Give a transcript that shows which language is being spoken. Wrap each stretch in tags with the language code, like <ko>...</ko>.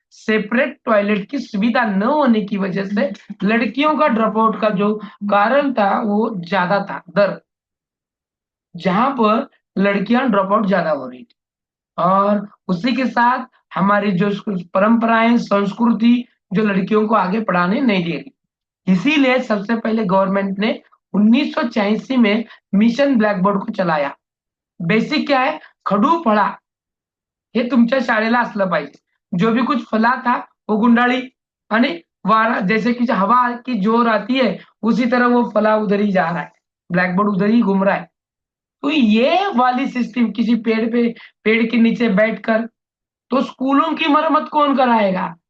<hi>Separate toilet की सुविधा न होने की वजह से लड़कियों का ड्रॉप आउट का जो कारण था वो ज्यादा था, दर, जहां पर लड़कियां ड्रॉप आउट ज्यादा हो रही थी। और उसी के साथ हमारी जो परंपराएं, संस्कृति जो लड़कियों को आगे पढ़ाने नहीं दे रही। इसीलिए सबसे पहले गवर्नमेंट ने 1986 में मिशन ब्लॅक बोर्ड को चलाया।</hi> <mr>बेसिक क्या है, खडू फळा हे तुमच्या शाळेला असलं पाहिजे।</mr> <hi>जो भी कुछ फला था वो</hi> <mr>गुंडाळी आणि वारा,</mr> <hi>जैसे कि हवा की जोर आती है उसी तरह वो फला उधर ही जा रहा है, ब्लैक बोर्ड उधर ही घूम रहा है। तो ये वाली सिस्टम किसी पेड़ के नीचे बैठकर, तो स्कूलों की मरम्मत कौन कराएगा?</hi>